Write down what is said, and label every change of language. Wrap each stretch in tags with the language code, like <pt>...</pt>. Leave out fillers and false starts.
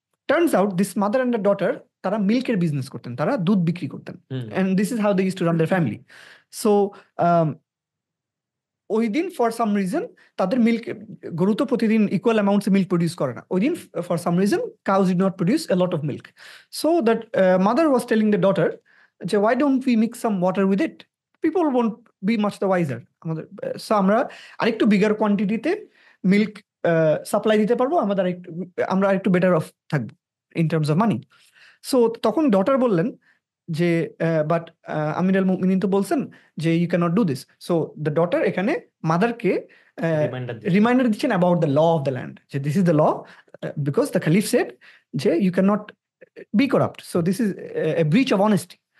<en>turns out this mother and a daughter,</en> <bn>তারা মিল্কের business করতেন, তারা দুধ বিক্রি করতেন,</bn> <en>And this is how they use to run their family.</en> <bn>So ওই দিন</bn> <en>for some reason</en> <bn>তাদের মিল্ক, গরু তো প্রতিদিন ইকুয়াল অ্যামাউন্টস মিল্ক প্রডিউস করে না, ওই দিন for some reason</bn> <en>cows did not produce a lot of milk. So that mother was telling the daughter, why don't we mix some water with it? People won't be much the wiser.</en> <bn>আমাদের so আমরা আরেকটু bigger কোয়ান্টিটিতে milk supply দিতে পারবো, আমরা আরেকটু better of থাকবো</bn> <en>In terms of money.</en> <bn>So তখন daughter বললেন যে বাট আমির আল মুমিনিন তো বলছেন যে</bn> <en>You cannot do this. So the daughter</en> <bn>এখানে মাদারকে রিমাইন্ডার দিচ্ছেন</bn> <en>About the law of the land, যে this is the law, because the খালিফ said যে you can not be corrupt, so this is a breach of honesty.</en>